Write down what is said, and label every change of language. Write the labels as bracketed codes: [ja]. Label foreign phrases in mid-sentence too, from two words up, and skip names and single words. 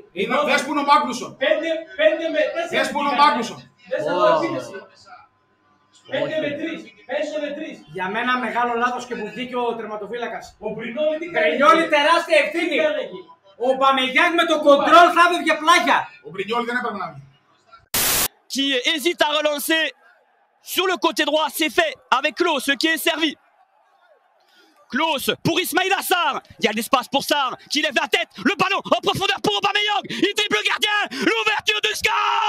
[el] Δες που είναι ο Μάγνουσον. Δες που είναι ο Μάγνουσον. Για μένα μεγάλο λάθος και που βγήκε ο τερματοφύλακας. Ο Μπρινιόλι τεράστια ευθύνη. Ο Αubameyang με το κοντρόλ θα έβγε πλάγια. Ο Μπρινιόλι δεν έπρεπε να βγει. [fr] Qui hésite à relancer sur le côté droit, c'est fait avec Klaus qui est servi. Klaus pour Ismail Assar, il y a l'espace pour Sarr qui lève la tête, le ballon en profondeur pour Aubameyang, il dribble le gardien, l'ouverture du score.